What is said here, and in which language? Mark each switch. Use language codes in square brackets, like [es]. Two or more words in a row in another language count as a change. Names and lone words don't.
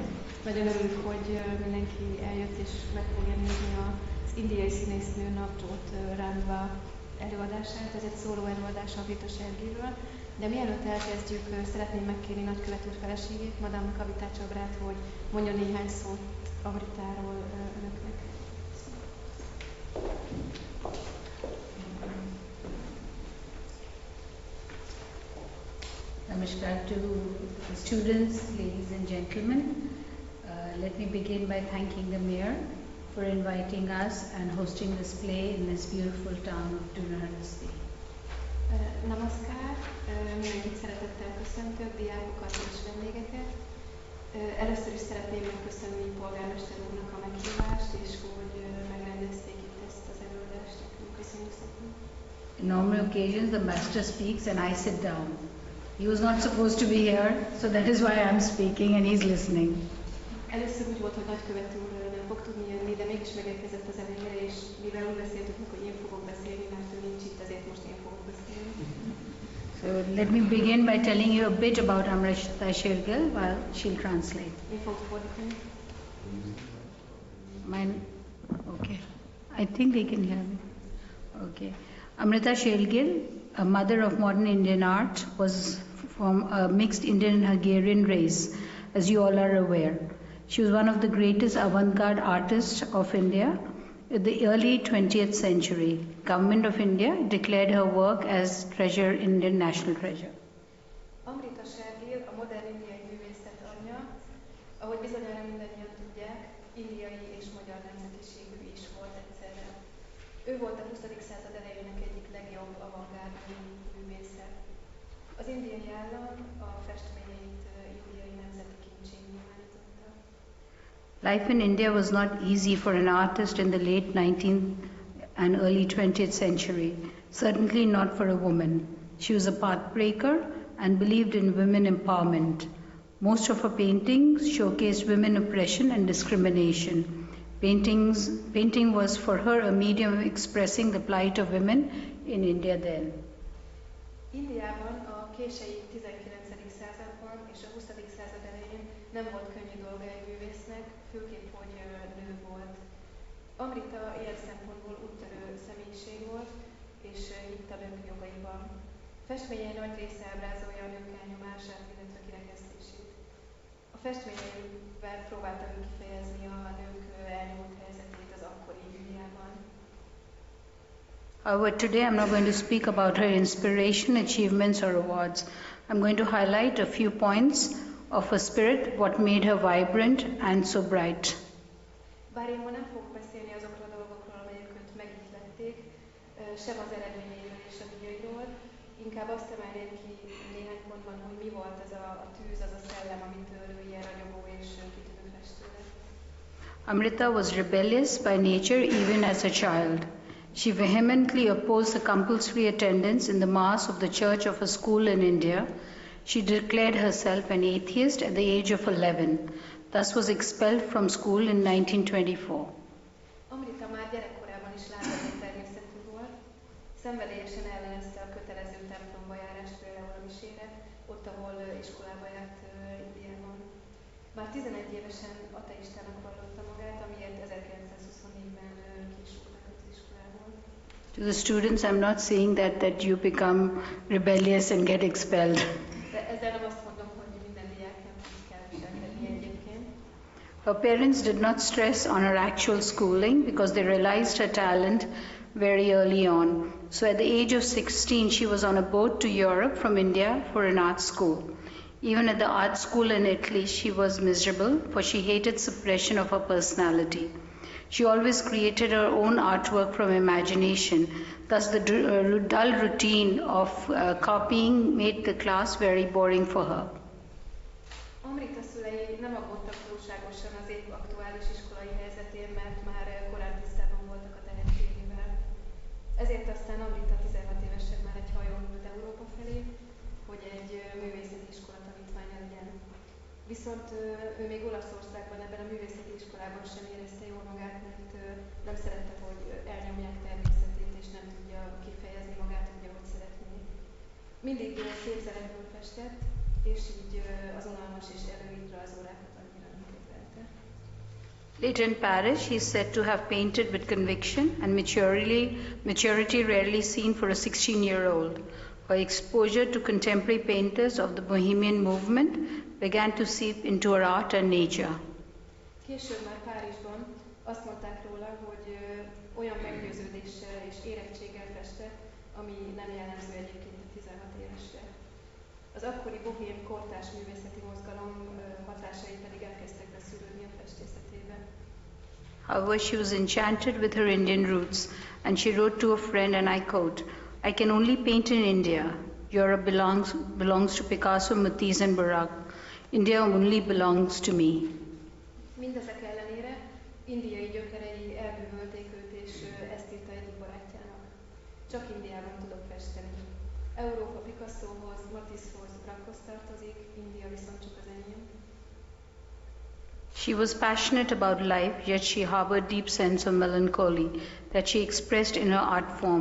[hu] Nagyon örülünk, hogy mindenki eljött és meg fogja nézni az indiai színésznő Navjot Randhwa előadását. Ez egy szóló előadás Amrita Sher-Gilről. De mielőtt elkezdjük, szeretném megkérni nagykövet úr feleségét, Madame Kavitácsabrát, hogy mondjon néhány szót Amritáról önöknek. [en] Namaskar to the students, ladies and gentlemen. Let me begin by thanking the mayor for inviting us and hosting this play in this beautiful town of Dunaharasztiban. [hu] Namaskar, mindenkit szeretettel köszöntök, diákokat és vendégeket. Először is szeretném megköszönni polgármester úrnak a meghívást, és hogy megrendezték itt ezt az előadást. Köszönjük szépen. [en] In normal occasions, the master speaks and I sit down. He was not supposed to be here, so that is why I am speaking and he's listening. [hu] Először úgy volt, hogy nagykövet úr nem fog tudni jönni, de mégis megérkezett az elejére, és mivel úgy beszéltük, hogy én fogok beszélni, mert ő nincs itt, ezért most én fogok beszélni. [en] So let me begin by telling you a bit about Amrita Sher-Gil while she'll translate. [hu] Én fogok fordítani. [en] Okay. I think they can hear me. Okay. Amrita Sher-Gil, a mother of modern Indian art, was from a mixed Indian and Hungarian race, as you all are aware. She was one of the greatest avant-garde artists of India in the early 20th century. Government of India declared her work as treasure, Indian national treasure. [hu] Amrita Sher-Gil a modern indiai művészet anyja, ahogy bizonyára mindannyian tudják, indiai és magyar nemzetiségű is volt egyszerre. Ő volt a 20. század elejének egyik legjobb avantgárd művésze. Az indiai állam a festményeit indiai nemzeti kincsé nyilvánította. [en] Life in India was not easy for an artist in the late 19th and early 20th century, certainly not for a woman. She was a pathbreaker and believed in women empowerment. Most of her paintings showcased women oppression and discrimination. Painting was for her a medium of expressing the plight of women in India then. [hu] Indiában a késői 19. században és a 20. század elején nem volt könnyű dolga egy művésznek, főképp, hogy nő volt. Amrita ilyen szempontból úttörő személyiség volt, és hitt a nők jogaiban. Festményei nagy része ábrázolja a nők elnyomását, illetve kirekesztését. A festményeivel próbálta ő kifejezni a nők elnyomott helyzetét az akkori Indiában. [en] However, today I'm not going to speak about her inspiration, achievements or awards. I'm going to highlight a few points of her spirit, what made her vibrant and so bright. [hu] Bár én ma nem fogok beszélni azokról a dolgokról, amelyek őt megihlették, sem az eredményeiről és a díjairól, inkább azt emelném ki néhány pontban, hogy mi volt ez a tűz, az a szellem, amitől ő ilyen ragyogó és kitűnő festő lett. [en] Amrita was rebellious by nature even as a child. She vehemently opposed the compulsory attendance in the mass of the church of a school in India. She declared herself an atheist at the age of 11, thus was expelled from school in 1924. [hu] Amrita már gyerekkorában is lázadó természetű volt, szenvedélyesen ellenezte a kötelező templomba járást például a misére, ott, ahol iskolába járt Indiában. Már 11 évesen ateistának vallotta magát, amiért 1924-ben kisúrt meg az iskolából. [en] To the students, I'm not saying that you become rebellious and get expelled. [hu] De ezzel nem azt mondom, hogy minden diáknak így kell viselkedni egyébként. [en] Her parents did not stress on her actual schooling because they realized her talent very early on. So at the age of 16, she was on a boat to Europe from India for an art school. Even at the art school in Italy, she was miserable, for she hated suppression of her personality. She always created her own artwork from imagination. Thus, the dull routine of copying made the class very boring for her. [hu] Amrita szülei nem aggódtak túlságosan az épp aktuális iskolai helyzetén, mert már korán tisztában voltak a tehetségével. Ezért aztán Amrita 16 évesen már egy hajón ült Európa felé, hogy egy művészeti iskola tanítványa legyen. Viszont ő még Olaszországban ebben a művészeti iskolában sem érezte jól magát, mert nem szerette, hogy elnyomják természetét, és nem tudja kifejezni magát úgy, ahogy szeretné. Mindig képzeletből festett, és így az unalmas és előírt rajzórákat annyira nem kedvelte. [en] Later in Paris, he is said to have painted with conviction and maturity rarely seen for a 16-year-old. Her exposure to contemporary painters of the Bohemian movement began to seep into her art and nature. [hu] Később már Párizsban azt mondták róla, hogy olyan meggyőződéssel és érettséggel festett, ami nem jellemző egyébként a 16 évesre. Az akkori bohém kortárs művészeti mozgalom hatásai pedig elkezdtek beszűrődni a festészetébe. [en] However, she was enchanted with her Indian roots, and she wrote to a friend, and I quote, "I can only paint in India. Europe belongs to Picasso, Matisse and Barak. India only belongs to me." [hu] Mindezek ellenére indiai gyökerei elbűvölték őt, és ezt írta egyik barátjának. Csak Indiában tudok festeni. Európa Picassohoz, Matissehoz, Brackhoz tartozik, India viszont csak az enyém. [en] She was passionate about life, yet she harbored deep sense of melancholy that she expressed in her art form.